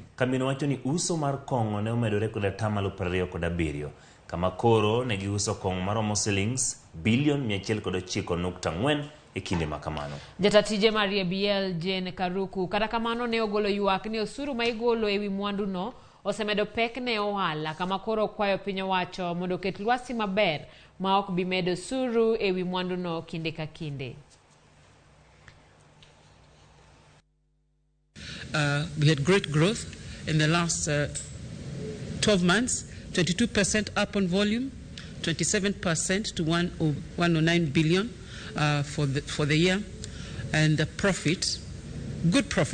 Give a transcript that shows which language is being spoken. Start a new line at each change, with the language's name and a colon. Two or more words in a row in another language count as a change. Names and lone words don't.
Luo (Kenya and Tanzania): Kambino wacho ni uso mar kong'o ne omedore kod atamalo 27 kama koro ne giuso kong'o maromo silings bilion 109.4 e kinde makamano. Jatatije Maria Biel Jane Karuku kata kamano ne ogolo ywak ni osuru ma igolo ewi mwandu no osemedo pek ne ohala kama koro kwayo piny owacho mondo ket lwasi maber ma ok bi medo osuru ewi mwandu no kinde ka kinde.
English: We had great growth in the last 12 months, 22% up on volume, 27% to 109 billion. For the year, and the profit, good profits.